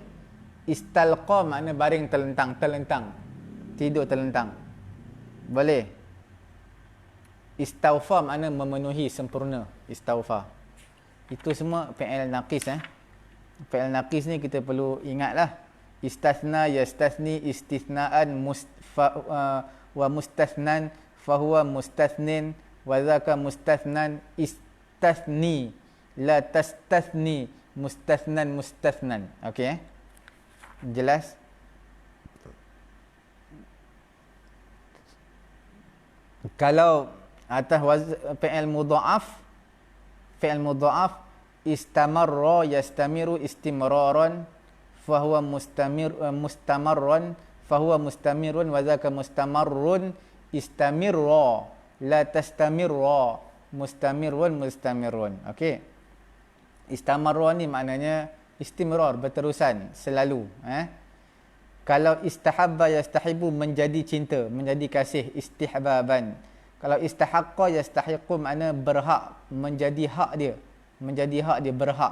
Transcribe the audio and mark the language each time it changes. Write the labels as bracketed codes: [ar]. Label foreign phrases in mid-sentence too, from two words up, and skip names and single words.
[ms] Istalqa makna baring terlentang, tidur terlentang. Boleh. Istaufa makna memenuhi, sempurna. Istaufa. Itu semua [ar] فعل ناقص. فعل ناقص [ms] ni kita perlu ingatlah. [ar] استثنى، يستثني، استثناء، و مستثنى، فهو مستثن، و ذاك مستثنى، استثن، لا تستثن، مستثنى. [ms] Okey. Jelas? Kalau atas [ar] فعل مضاعف استمر يستمر استمرارا فهو مستمرا فهو مستمر و ذاك مستمر استمر لا تستمر مستمر. [ms] Okey. Istamarra ni maknanya istimrar, berterusan, selalu. Kalau [ar] استحب يستحب, [ms] menjadi cinta, menjadi kasih, istihbaban. Kalau [ar] استحق يستحق, [ms] makna berhak, menjadi hak dia, berhak.